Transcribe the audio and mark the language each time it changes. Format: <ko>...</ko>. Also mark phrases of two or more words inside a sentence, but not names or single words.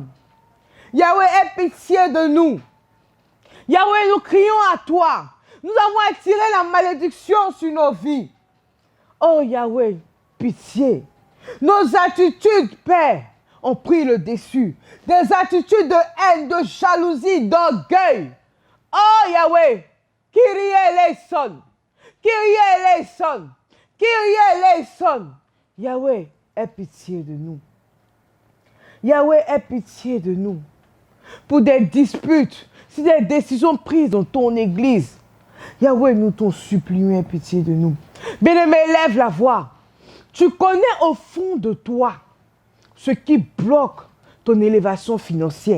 <fr>Yahweh, aie pitié de nous. Yahweh, nous crions à toi. Nous avons attiré la malédiction sur nos vies. Oh Yahweh, pitié. Nos attitudes, Père, ont pris le dessus. Des attitudes de haine, de jalousie, d'orgueil. Oh Yahweh,</fr> <el>Kyrie eleison. Kyrie eleison. Kyrie eleison.</el> <fr>Yahweh, aie pitié de nous. Yahweh, aie pitié de nous. Pour des disputes, si des décisions prises dans ton église, Yahweh, nous t'en supplions, aie pitié de nous. Bien-aimé, lève la voix. Tu connais au fond de toi ce qui bloque ton élévation financière.</fr>